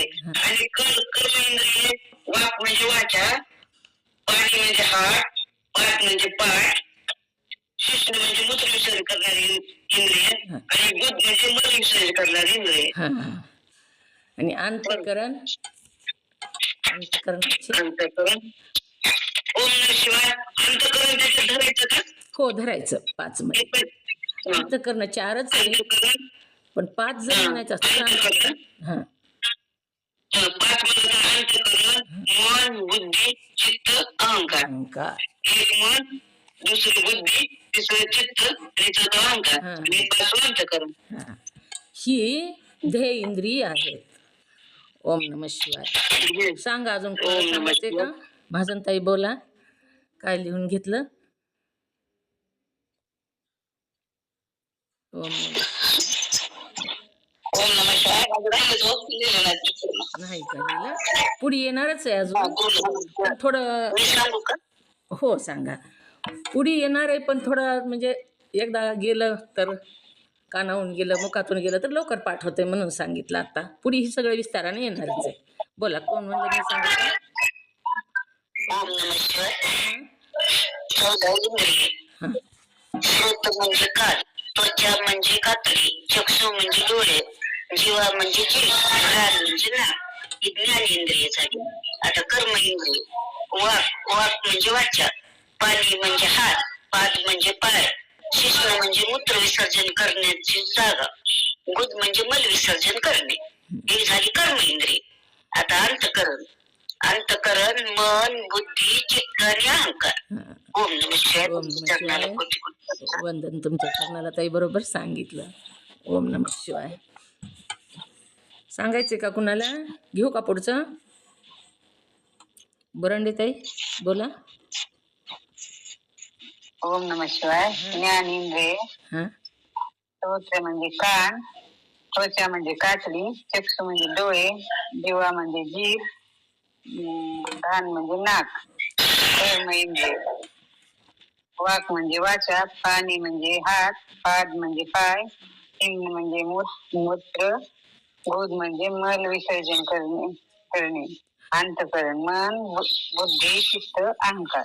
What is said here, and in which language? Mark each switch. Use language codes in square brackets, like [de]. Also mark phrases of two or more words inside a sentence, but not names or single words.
[mr] आणि कर्म इंद्रिय वाक म्हणजे वाचा, पाणी म्हणजे हात, पाद म्हणजे पाय, शिश्न म्हणजे मूत्र विसर्जन करणारी इंद्रिय आणि गुद म्हणजे मल विसर्जन करणारी इंद्रिय. आणि अंतकरण, अंतकरणाचे अंतकरण. [sa] ओम नमः शिवाय [mr] अंतकरण त्याच्यात धरायचं का? हो धरायचं. 5 मध्ये अंतकरण 4च आहे, पण 5 जर म्हणायचं असतं अंतकरण. 5 म्हणजे अंतकरण, मन, बुद्धी, चित्त, अहंकार. एक मन, दुसरी बुद्धी, तिसरं चित्त आणि चौथं अहंकार आणि 5वं अंतकरण. ही ध्येय इंद्रिय आहेत. [sa] ओम नमः शिवाय. [mr] सांगा अजून कोण सांगायचे का? महाजनताई बोला, काय लिहून घेतलं? [sa] ओम नमः शिवाय. [mr] नाही का लिहिलं? पुढे येणारच आहे अजून, पण थोडं. हो सांगा. पुढे येणार आहे पण थोडं म्हणजे एकदा गेलं तर कानावून गेलं, मुखातून गेलं तर लवकर पाठ होते म्हणून सांगितलं. आता पुढे ही सगळं विस्ताराने येणारच आहे. बोला कोण म्हणलं मी सांगितलं? [sa] ओम नमः शिवाय. 14 इंद्रिय. [mr] श्रोत म्हणजे कान, त्वचा म्हणजे कातडी, चक्षु म्हणजे डोळे, जीवा म्हणजे जीभ, घ्राण म्हणजे नाक. ही ज्ञानेंद्रिय झाली. आता कर्म इंद्रिय. वाक, वाक म्हणजे वाचा, पाणी म्हणजे हात, पाद म्हणजे पाय, शिश्न म्हणजे मूत्र विसर्जन करण्याची जागा, गुद म्हणजे मल विसर्जन करणे. ही झाली कर्म इंद्रिय. आता अंतकरण. तन मन बुद्धी चित्त आणि अहंकार. हा. [sa] ओम नमः शिवाय. ओम [mr] तुमच्या [sa] नमः [mr] चरणाला [sa] शिवाय. [mr] कोटी कोटी नमस्कार. वंदन तुमच्या चरणाला ताई, बरोबर सांगितलं. [sa] ओम नमः शिवाय. [mr] सांगायचे का कुणाला? घेऊ का पुढचं? बरंडे ताई बोला. [sa] ओम नमः शिवाय. [mr] ज्ञानेंद्रिय, हा. श्रोत्र म्हणजे कान, त्वचा म्हणजे कातडी, चक्षु म्हणजे डोळे, जीवा म्हणजे जीभ, घाण म्हणजे नाक, कर्म इंद्रिय, वाक म्हणजे वाचा, पाणी म्हणजे हात, पाद म्हणजे पाय, हिंग म्हणजे मूत्र, बोध म्हणजे मल विसर्जन करणे, अंतःकरण मन, बुद्धी चित्त अहंकार.